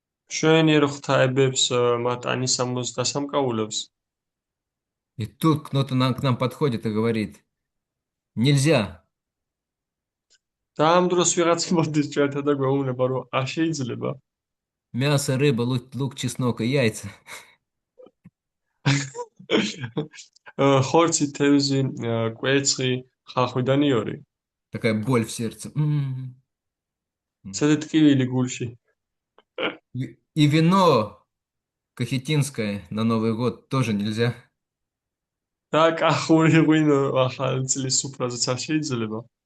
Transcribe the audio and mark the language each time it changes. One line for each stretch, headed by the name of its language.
Georgian: შვენიერ ღვთაებებს მათ ანისამოს დასამკაულებს.
Russian: И тут кто-то к нам подходит и говорит, нельзя.
Georgian: და ამ დროს ვიღაც მოდის ჩვენთან და გვეუბნება, რომ არ შეიძლება.
Russian: Мясо, рыба, лук, чеснок и яйца.
Georgian: ხორცი, თევზი, კვერცხი, ხახვი და ნიორი.
Russian: Такая боль в сердце.
Georgian: ცედი ტკივილი გულში.
Russian: И вино кахетинское на Новый год тоже нельзя.
Georgian: და კახური ღვინო ახალ წლის სუფრაზეც არ შეიძლება.